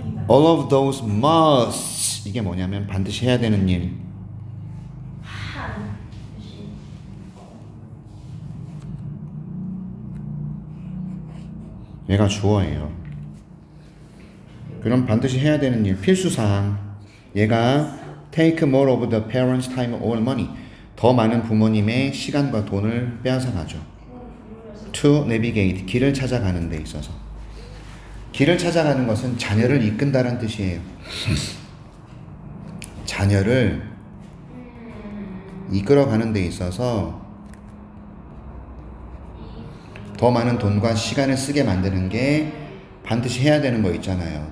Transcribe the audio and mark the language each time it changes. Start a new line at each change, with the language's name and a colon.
English: All of those must.
Korean: 이게 뭐냐면 반드시 해야 되는 일. 얘가 주어예요. 그럼 반드시 해야 되는 일, 필수사항. 얘가
English: take more of the parents' time or money.
Korean: 더 많은 부모님의 시간과 돈을 빼앗아 가죠.
English: To navigate.
Korean: 길을 찾아가는 데 있어서. 길을 찾아가는 것은 자녀를 이끈다는 뜻이에요. 자녀를 이끌어가는 데 있어서 더 많은 돈과 시간을 쓰게 만드는 게 반드시 해야 되는 거 있잖아요.